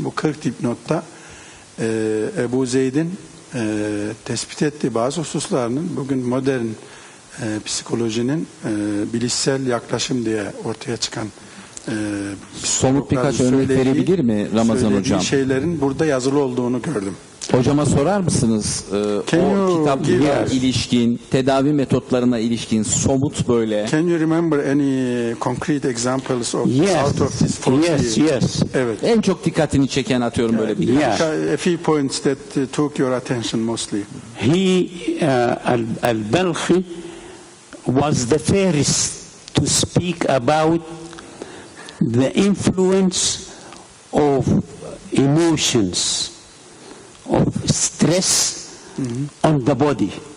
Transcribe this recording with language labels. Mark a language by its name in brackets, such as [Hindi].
[Turkish] Bu 40 dipnotta Ebu Zeyd'in tespit ettiği bazı hususlarının bugün modern psikolojinin bilişsel yaklaşım diye ortaya çıkan somut birkaç örnek verebilir mi Ramazan Hocam? Şeylerin burada yazılı olduğunu gördüm. Hocama sorar mısınız o kitapla ilişkin, tedavi metotlarına ilişkin somut böyle? [English] Can you remember any concrete examples of out of this 40? Yes. [Turkish] Evet. En çok dikkatini çeken atıyorum böyle bir. [English] A few points that took your attention mostly. Al-Balkhi was the first to speak about the influence of emotions, of stress on the body.